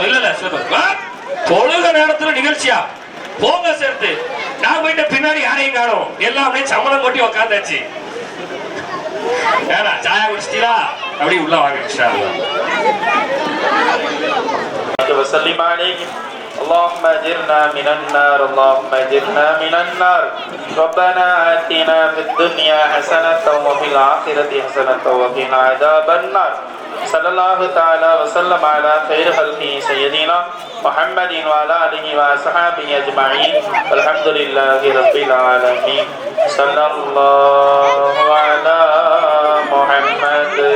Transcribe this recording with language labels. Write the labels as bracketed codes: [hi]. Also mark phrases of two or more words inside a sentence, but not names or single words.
[ta] இல்ல தொழுக நேரத்துல நிகழ்ச்சியா போங்க சேர்த்து. நான் போயிட்டு பின்னாடி யாரையும் காணும், எல்லாமே சம்மளம் கொட்டி உக்காந்தாச்சு. சாயா குடிச்சிட்டீங்களா? அப்படி உள்ள வாங்க. இன்ஷா அல்லாஹ். [ar] اللهم اجرنا من النار اللهم اجرنا من النار ربنا آتنا في الدنيا حسنة وفي الآخرة حسنة وقنا عذاب النار صلى الله تعالى وسلم على خير خلقه سيدنا محمد وعلى آله وصحبه أجمعين والحمد لله رب العالمين صلى الله على محمد